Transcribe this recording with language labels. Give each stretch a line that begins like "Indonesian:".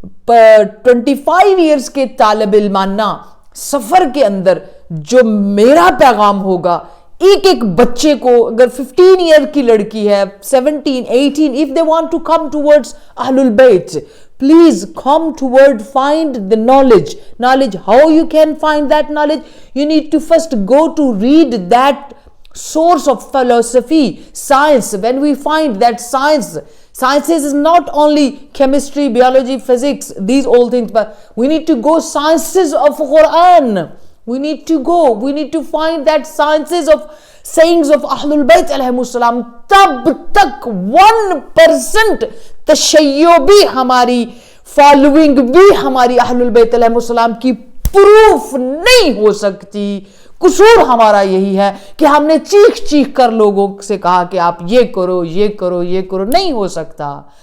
Urdu: 25 years کے طالب علمانہ سفر کے اندر جو میرا پیغام ہوگا ایک ایک بچے کو، اگر 15 ایئر کی لڑکی ہے، 17، 18،
English: if they want to come towards Ahlul Bayt, please come toward, find the knowledge. How you can find that knowledge? You need to first go to read that source of philosophy, science. When we find that sciences is not only chemistry, biology, physics, these all things, but we need to go sciences of Quran. We need to find that sciences of sayings of Ahlul Bayt alayhimus salam.
Urdu: تب تک 1% تشیع بھی ہماری following بھی ہماری اہل البیت علیہ السلام کی پروف نہیں ہو سکتی. قصور ہمارا یہی ہے کہ ہم نے چیخ کر لوگوں سے کہا کہ آپ یہ کرو، یہ کرو، یہ کرو. نہیں ہو سکتا.